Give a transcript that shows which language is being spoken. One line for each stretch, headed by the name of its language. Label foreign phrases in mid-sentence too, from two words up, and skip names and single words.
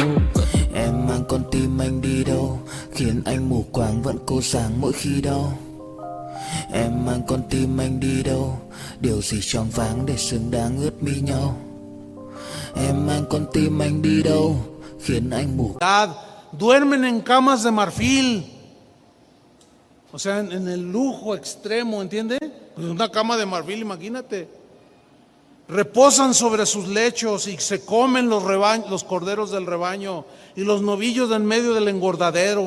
Vietnamese: Em mang con tim anh đi đâu, khiến anh mù quáng vẫn cố sáng mỗi khi đau. Em mang con tim anh đi đâu, điều gì choáng váng để xứng đáng ướt mi nhau. Em mang con tim anh đi đâu, khiến anh mù.
Spanish: Duermen en camas de marfil, o sea, en el lujo extremo, ¿entiende? Pues una cama de marfil, imagínate. Reposan sobre sus lechos y se comen los corderos del rebaño y los novillos en medio del engordadero.